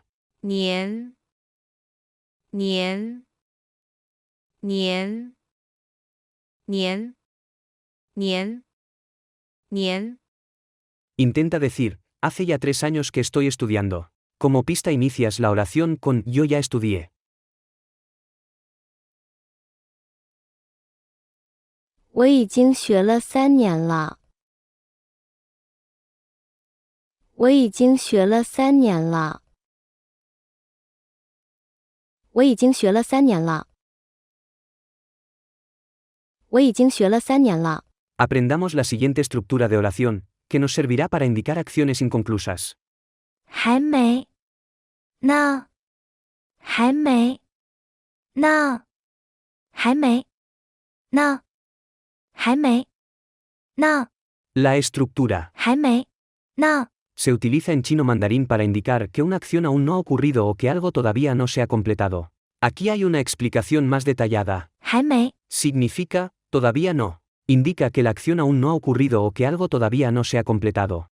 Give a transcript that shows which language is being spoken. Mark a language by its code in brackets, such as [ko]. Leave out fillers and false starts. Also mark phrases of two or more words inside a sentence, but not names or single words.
[es] 年年年年年年 Intenta decir, hace ya 3 años que estoy estudiando. Como pista inicias la oración con yo ya estudié. [zh] 我已经学了3年了。我已经学了3年了。我已经学了3年了。我已经学了3年了。 [es] Aprendamos la siguiente estructura de oración, que nos servirá para indicar acciones inconclusas. [zh] 还没呢还没呢还没呢还没呢 [es] La estructura [zh] 还没呢 [es] se utiliza en chino mandarín para indicar que una acción aún no ha ocurrido o que algo todavía no se ha completado. Aquí hay una explicación más detallada. [zh] 还没 [es] Significa, todavía no. Indica que la acción aún no ha ocurrido o que algo todavía no se ha completado.